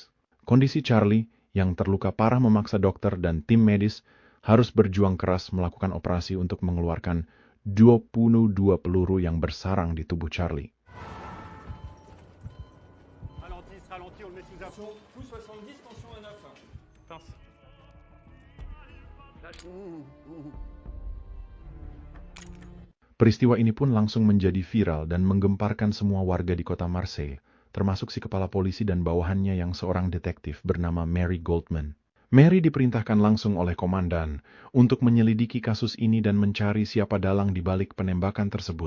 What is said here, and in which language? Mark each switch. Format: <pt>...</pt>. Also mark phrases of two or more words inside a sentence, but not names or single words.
<id>Kondisi Charlie, yang terluka parah memaksa dokter dan tim medis harus berjuang keras melakukan operasi untuk mengeluarkan 22 peluru yang bersarang di tubuh Charlie.</id> <fr>Ralenti, on le met sous info. Pouce 70, tension à 9. Pince.</fr> <id>Peristiwa ini pun langsung menjadi viral dan menggemparkan semua warga di kota Marseille, termasuk si kepala polisi dan bawahannya yang seorang detektif bernama Mary Goldman. Mary diperintahkan langsung oleh komandan untuk menyelidiki kasus ini dan mencari siapa dalang di balik penembakan tersebut.</id>